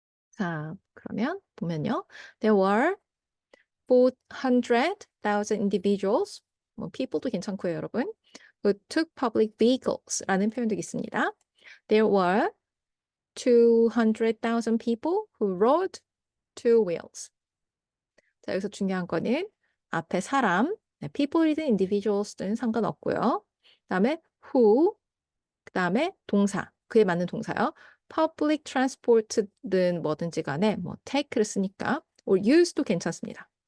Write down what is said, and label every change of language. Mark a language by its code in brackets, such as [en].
[ko] 자, 그러면 보면요. [en] There were 400,000 individuals, [ko] 뭐 people도 괜찮고요, 여러분. [en] who took public vehicles라는 [ko] 표현도 있습니다. [en] There were 200,000 people who rode two wheels. [ko] 자, 여기서 중요한 거는 앞에 사람, 네, people이든 individuals든 상관없고요. 그다음에 who, 그다음에 동사, 그에 맞는 동사요. public transport든 뭐든지 간에 뭐 take를 쓰니까 or use도 괜찮습니다.